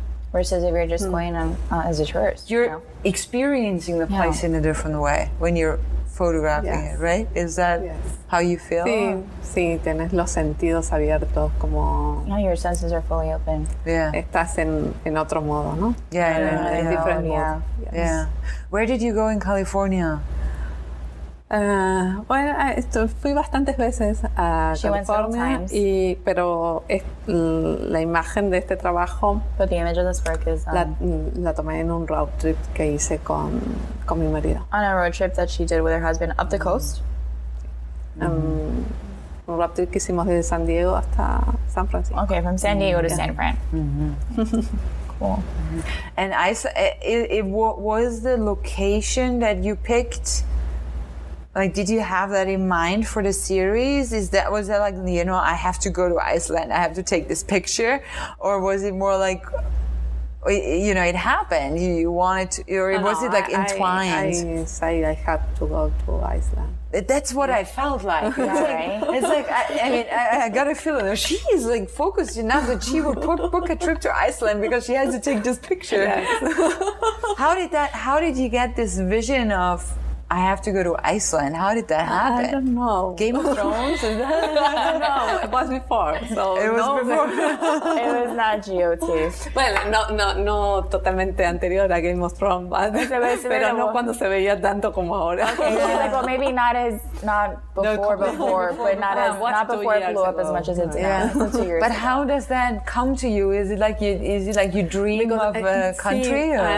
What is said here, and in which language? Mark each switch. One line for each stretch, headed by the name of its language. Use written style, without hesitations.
English: Versus if you're just going on as a tourist. You're experiencing the place in a different way when you're photographing it, right? Is that how you feel?
Spanish: Sí, tienes los sentidos abiertos, como...
English: Yeah, your senses are fully open. Yeah.
Spanish: Estás en otro modo, ¿no?
English: Yeah, in different mode. Yes. Yeah. Where did you go in California?
Spanish: Bueno, fui bastantes veces a California, pero la imagen de este trabajo
English: But the image of this work is
Spanish: la tomé en un road trip que hice con mi marido.
English: On a road trip that she did with her husband up the coast.
Spanish: Un road trip que hicimos desde San Diego hasta San Francisco.
English: Okay, from San Diego to San Fran. Cool. And it was the location that you picked. Like, did you have that in mind for the series? Was that like, I have to go to Iceland, I have to take this picture? Or was it more like, you know, it happened. You wanted to, or was it like entwined? I had to go to Iceland. That's what I felt like. Right? It's like, I mean, I got a feeling she is like focused enough that she would book a trip to Iceland because she has to take this picture. Yes. How did you get this vision of, I have to go to Iceland? How did that happen? I don't know. Game of Thrones? No, it was before. So It was before. It was not GOT.
Spanish: Bueno, no totalmente anterior a Game of Thrones, pero no cuando se veía tanto como ahora.
English: Okay, she's like, well, maybe not before, but not before it blew up as much as it's now. 2 years But ago. how does that come to you? Is it like you dream of a country?